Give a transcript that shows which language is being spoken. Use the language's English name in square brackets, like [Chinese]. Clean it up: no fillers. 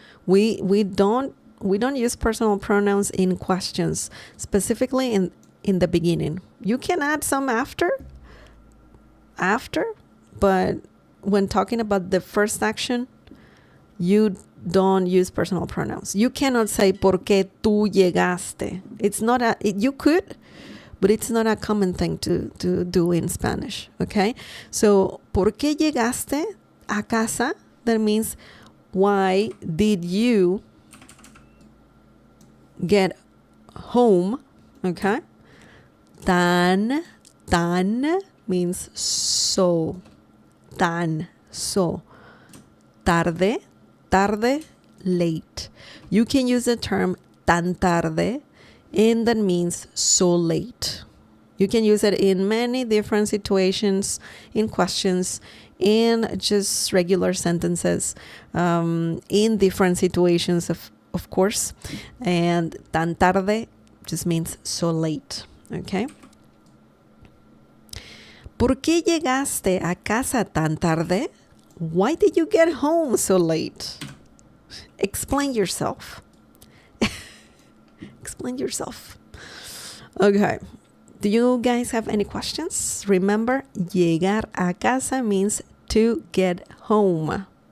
[English] We don't use personal pronouns in questions, specifically in the beginning. You can add some after, but when talking about the first action, you don't use personal pronouns. You cannot say [Spanish] ¿por qué tú llegaste? [English] You could, but it's not a common thing to do in Spanish, okay? [Spanish] So, ¿por qué llegaste a casa? [English] That means, why did you get home, okay? Tan means so. Tan, so. Tarde, late. You can use the term tan tarde, and that means so late. You can use it in many different situations, in questions, in just regular sentences, in different situations, of course. And tan tarde just means so late. Okay. [Spanish] ¿Por qué llegaste a casa tan tarde? [English] Why did you get home so late? Explain yourself. Explain yourself. Okay. Do you guys have any questions? Remember, llegar a casa means to get home.